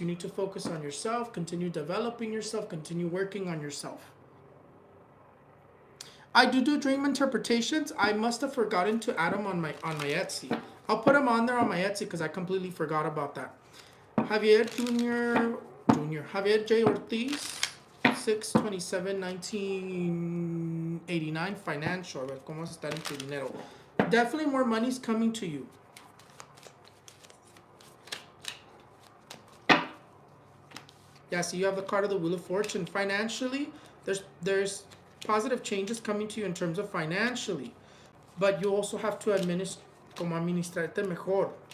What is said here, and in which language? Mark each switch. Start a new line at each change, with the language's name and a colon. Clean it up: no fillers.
English: You need to focus on yourself, continue developing yourself, continue working on yourself. I do dream interpretations. I must have forgotten to add them on my Etsy. I'll put them on there on my Etsy because I completely forgot about that. Javier Junior Javier J.
Spanish: Ortiz, 6/27/1989, financial. A ver cómo vas a estar en tu dinero.
English: Definitely more money's coming to you. Yeah, so you have the card of the Wheel of Fortune. Financially, there's positive changes coming to you in terms of financially, but you also have to administrarte mejor.